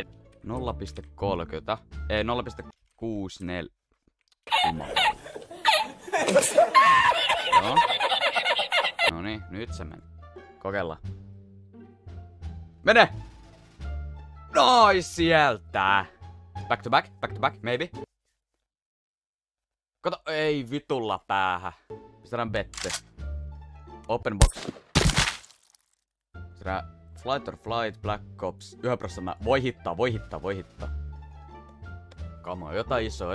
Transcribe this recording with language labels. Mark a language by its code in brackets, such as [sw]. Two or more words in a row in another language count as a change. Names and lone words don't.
[fi] 0,30. Ei, 0,64. Joo. Noniin, nyt se meni. Kokeillaan. Mene! Noin sieltä! [en] Back to back, maybe. [fi] Kato, ei vitulla päähän. Pistetään bette. [en] Open box. [fi] Pistetään Flight or Flight, Black Ops. 1%. Voi hittaa. [en] Come on, [fi] jotain iso.